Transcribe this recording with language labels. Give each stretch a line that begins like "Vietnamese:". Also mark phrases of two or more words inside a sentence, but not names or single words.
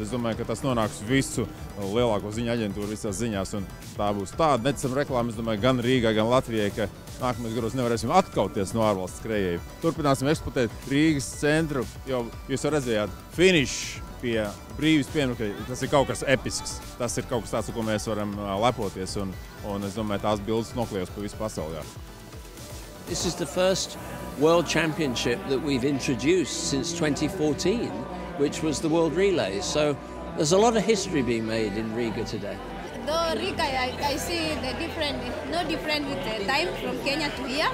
Latvian: Es domāju, ka tas nonāks visu lielāko ziņu aģentūru visās ziņās, un tā būs tāda neticama reklāma, es domāju, gan Rīgai, gan Latvijai, ka nākamais gados nevarēsim atkauties no ārvalstu skrējēju. Turpināsim eksploatēt Rīgas centru, jo jūs jau redzējāt finišu pie brīvības pieminiekļa. Tas ir kaut kas episks. Tas ir kaut kas tāds, ar ko mēs varam lepoties, un es domāju, tās bildes nokļūs pa visu pasaulē.
English: This is the first World Championship that we've introduced since 2014, which was the World Relays. So there's a lot of history being made in Riga today. Though Riga, I see the different, no different with the time from Kenya to here.